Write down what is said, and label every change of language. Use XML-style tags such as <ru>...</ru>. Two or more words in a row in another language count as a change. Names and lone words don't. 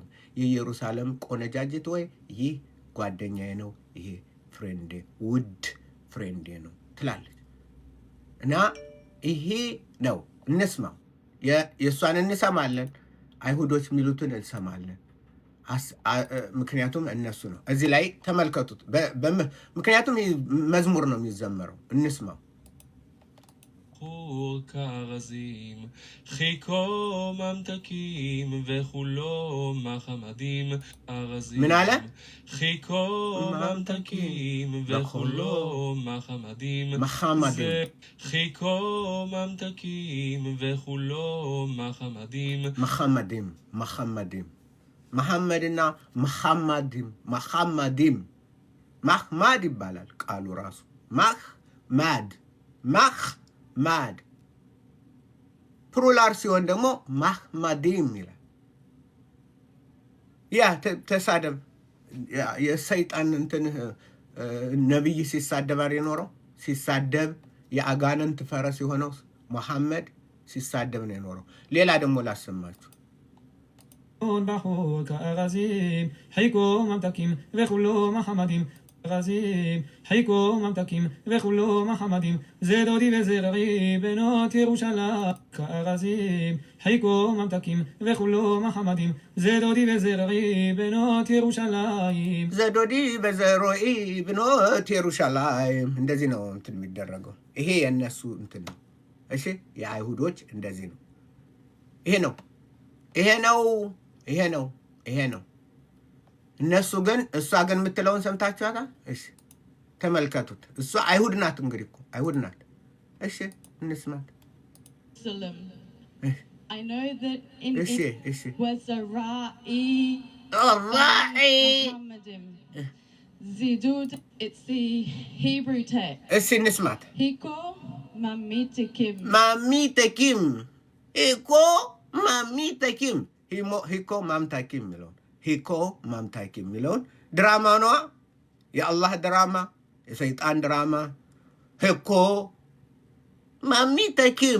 <am>የኢየሩሳሌም ቆነጃጅት ወይ ይህ ጓደኛዬ ነው፣ ይሄ ፍሬንዴ ውድ ፍሬንዴ ነው ትላለች። እና ይሄ ነው እንስማው። የእሷን እንሰማለን፣ አይሁዶች የሚሉትን እንሰማለን። ምክንያቱም እነሱ ነው። እዚህ ላይ ተመልከቱት። ምክንያቱም መዝሙር ነው የሚዘመረው። እንስማው።</am> <he>כרזים חיכו ממתקים וכולו מחמדים ארזים</he> <am>ምን አለ?</am> <he>חיכו ממתקים וכולו מחמדים חיכו ממתקים וכולו מחמדים</he> <am>መሐመድና መሐመድም ማህማድ ይባላል ቃሉ ራሱ ማድ ፕሉራል ሲሆን ደግሞ ማህማዲም ይላል። ያ ተሳደብ የሰይጣን እንትን ነብይ ሲሳደብ የኖረው ሲሳደብ የአጋንንት ፈረስ የሆነው መሐመድ ሲሳደብ ነው የኖረው። ሌላ ደግሞ ላሰማችሁ።</am> <he>בחור כארזים חיכו ממתקים וכולו מחמדים ארזים חיכו ממתקים וכולו מחמדים זה דודי וזה רעי בנות ירושלים כארזים חיכו ממתקים וכולו מחמדים זה דודי וזה רעי בנות ירושלים זה דודי וזה רעי בנות ירושלים</he> <am>እንደዚህ ነው እንትን የሚደረገው። ይሄ የነሱ እንትን ነው። እሺ የአይሁዶች እንደዚህ ነው። ይሄ ነው። እነሱ ግን እሷ ግን የምትለውን ሰምታችኋታል? እሺ ተመልከቱት። እሷ አይሁድ ናት። እንግዲህ እኮ አይሁድ ናት። እሺ እንስማት።</am> <en>I know that in was a ra'i</en> <ar>الراعي</ar> <he>Muhammadim.</he> <en>Zidud, it's the Hebrew text.</en> <am>እስኪ እንስማት</am> <he>חכו ממתקים. ממתקים חכו ממתקים חכו ממתקים</he> <am>የሚለውን</am> <he>חכו ממתקים</he> <am>የሚለውን ድራማ ነዋ። የአላህ ድራማ፣ የሰይጣን ድራማ።</am> <he>חכו ממתקים</he>